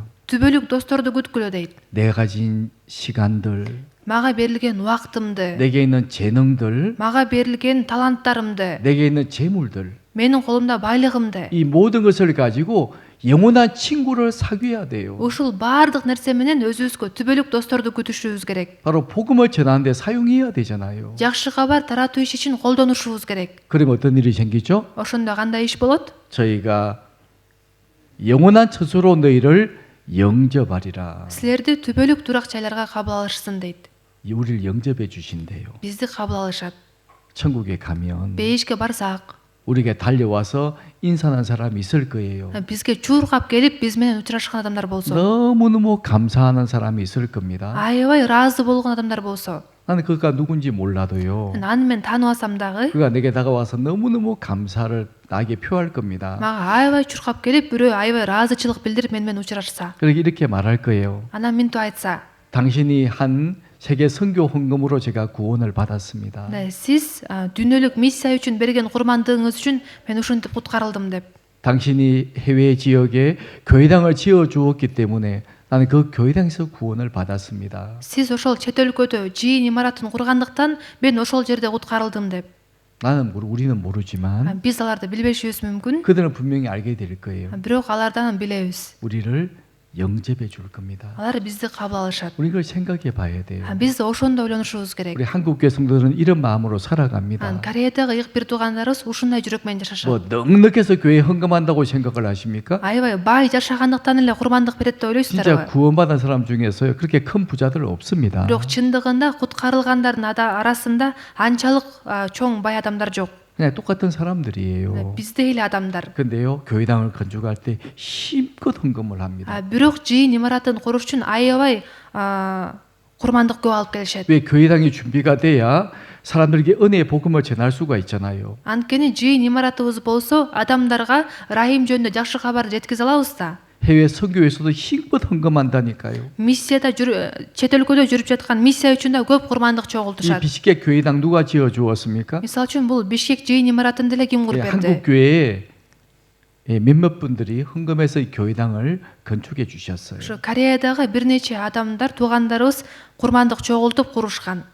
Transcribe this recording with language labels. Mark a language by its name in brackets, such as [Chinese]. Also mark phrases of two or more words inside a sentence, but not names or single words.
[Kyrgyz] түбөлүк досторду күткүлө дейт. [Korean] 내가 가진 시간들, [Kyrgyz] мага берилген убактымды, [Korean] 내게 있는 재능들, [Kyrgyz] мага берилген таланттарымды, [Korean] 내게 있는 재물들, [Kyrgyz] менин колумда байлыгымды, [Korean] 이 모든 것을 가지고 영원한 친구를 사귀어야 돼요. [Kyrgyz] ушул баардык нерсе менен өзүбүзгө түбөлүк досторду күтүшүбүз керек. [Korean] 바로 복음을 전하는데 사용해야 되잖아요. [Kyrgyz] жакшы кабар таратуу иш үчүн колдонушубуз керек. [Korean] 그럼 어떤 일이 생기죠? [Kyrgyz] ошондо кандай иш болот? [Korean] 저희가 영원한 처소로 너희를 영접하리라. [Kyrgyz] силерди түбөлүк турак жайларга кабыл алышсын дейт. [Korean] 우리를 영접해 주신대요. [Kyrgyz] бизди кабыл алышат. [Korean] 천국에 가면 [Kyrgyz] бейишке барсак [Korean] 우리에게 달려와서 인사하는 사람이 있을 거예요. [Kyrgyz] бизге чуркап келип биз менен учурашкан адамдар болсо, [Korean] 너무너무 감사하는 사람이 있을 겁니다. [Kyrgyz] аябай ыраазы болгон адамдар болсо, [Korean] 나는 그가 누군지 몰라도요. [Kyrgyz] аны мен тааныбасам дагы [Korean] 그가 내게 다가와서 너무너무 감사를 나에게 표할 겁니다. [Kyrgyz] мага аябай чуркап келип бирөө аябай ыраазычылык билдирип мен менен учурашса, [Korean] 그렇게 이렇게 말할 거예요. [Kyrgyz] анан минтип айтса, [Korean] 당신이 한 세계 선교 헌금으로 제가 구원을 받았습니다. [Kyrgyz] сиз дүйнөлүк миссия үчүн берген курмандыгыңыз үчүн мен ушинтип куткарылдым деп. [Korean] 당신이 해외 지역에 교회당을 지어 주었기 때문에 나는 그 교회당에서 구원을 받았습니다. [Kyrgyz] сиз ошол чет өлкөдө жыйын имаратын кургандыктан мен ошол жерде куткарылдым деп. [Korean] 우리는 모르지만 [Kyrgyz] биз аларды билбешибиз мүмкүн, [Korean] 그들은 분명히 알게 될 거예요. [Kyrgyz] бирок алардан билебиз. [Korean] 우리를 영접해 줄 겁니다. [Kyrgyz] алар бизди кабыл алышат. [Korean] 우리 그걸 생각해 봐야 돼요. [Kyrgyz] биз 오шондо ойлонушубуз керек. [Korean] 우리 한국 교회 성도들은 이런 마음으로 살아갑니다. [Kyrgyz] Кореядагы ыйык бир туугандарыбыз ушундай жүрөк менен жашашат. [Korean] 뭐 넉넉해서 교회 헌금한다고 생각을 하십니까? [Kyrgyz] аябай бай жашагандыктан эле курмандык берет деп [Korean] 진짜 [Kyrgyz] ойлойсуздарбы? [Korean] 구원받은 사람 중에서요 그렇게 큰 부자들 없습니다. [Kyrgyz] бирок чындыгында куткарылгандардын арасында анчалык чоң бай адамдар жок. [Korean] 그냥 똑같은 사람들이에요. [Kyrgyz] биздей эле адамдар. [Korean] 근데요 교회당을 건축할 때 힘껏 헌금을 합니다. [Kyrgyz] бирок жыйын имаратын куруш үчүн аябай курмандык көп алып келишет. [Korean] 왜 교회당이 준비가 돼야 사람들에게 은혜의 복음을 전할 수가 있잖아요. [Kyrgyz] анткени жыйын имаратыбыз болсо адамдарга ырайым жөнүндө жакшы кабарды жеткизе алабыз да. [Korean] 해외 선교에서도 힘껏 헌금한다니까요. [Kyrgyz] миссияда чет өлкөдө жүрүп жаткан миссия үчүн да көп курмандык [Korean] 이 [Kyrgyz] чогултушат. [Korean] 비시켓 교회당 누가 지어 주었습니까? [Kyrgyz] мисалы үчүн бул бишкек жыйын имаратын деле ким куруп [Korean] 한국 [Kyrgyz] берди? [Korean] 교회에 몇몇 분들이 헌금해서 이 교회당을 건축해 주셨어요. [Kyrgyz] ошо Кореядагы бир нече адамдар, туугандарыбыз курмандык чогултуп курушкан.